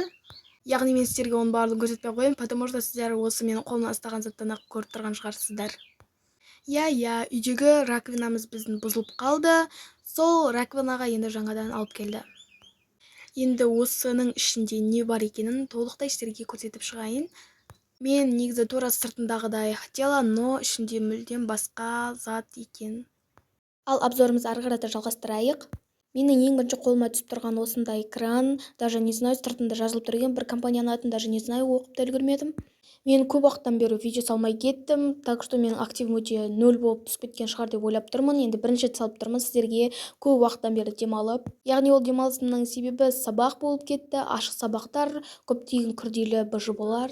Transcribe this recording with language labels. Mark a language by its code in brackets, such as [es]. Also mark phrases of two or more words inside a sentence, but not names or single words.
[kk] Яғни мен сіздерге оның барлығын көрсетпей қояйын, [ru] потому что [kk] сіздер осы менің қолымнан ұстаған заттан ақ көріп тұрған шығарсыздар. Иә, үйдегі раковинамыз біздің бұзылып қалды. Сол раковинаға енді жаңадан алып келді. Енді осының ішінде не бар екенін толықтай сіздерге көрсетіп шығайын. Мен негізі тура сыртындағыдай [ru] хотела, но [kk] ішінде мүлдем басқа зат екен. Ал обзорымызды ары қарата жалғастырайық. Менің ең бірінші қолыма түсіп тұрған осындай кран, [ru] даже не знаю, [kk] сыртында жазылып тұрған бір компанияның атын, [ru] даже не знаю, [kk] оқып та үлгермедім. Мен көп уақыттан бері видео салмай кеттім, [ru] так что [kk] менің активім өте 0 болып түсіп кеткен шығар деп ойлап тұрмын. Енді бірінші салып тұрмын сіздерге көп уақыттан бері демалып. Яғни ол демалысымның себебі сабақ болып кетті, ашық сабақтар, көптеген күрделі БЖ-лар.